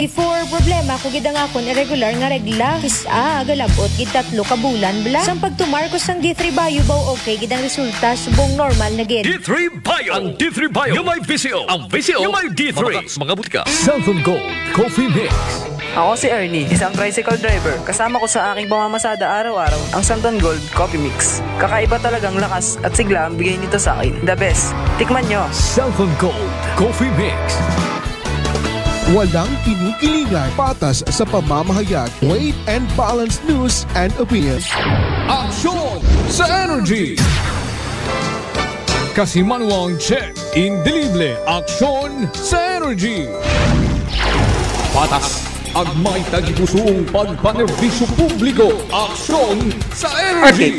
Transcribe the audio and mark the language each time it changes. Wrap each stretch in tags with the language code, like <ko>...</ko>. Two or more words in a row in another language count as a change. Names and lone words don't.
<hil>Before problema ko gid ang akong irregular nga regla. Kisa galabot gid 3 ka bulan bla. Sang pagtumar ko sang D3 Bio baw okay gid ang resulta subong normal na gid. D3 Bio. Ang D3 Bio. Yung may Vizio. Ang Vizio. Yung may D3. Mga butika. Santon Gold Coffee Mix.</hil> <tl>Ako si Ernie, isang tricycle driver. Kasama ko sa aking pamamasada araw-araw ang Santon Gold Coffee Mix. Kakaiba talagang lakas at sigla ang bigay nito sa akin.</tl> <en>The best.</en> <tl>Tikman nyo. Santon Gold Coffee Mix. Walang kinikiligan, patas sa pamamahayag,</tl> <en>weight and balanced news and opinions.</en> <tl>Aksyon sa Energy!</tl> <hil>Kasimanwang check, indelible, aksyon sa Energy! Patas at may tagipusoong pagpanerbisyo publiko, aksyon sa Energy!</hil>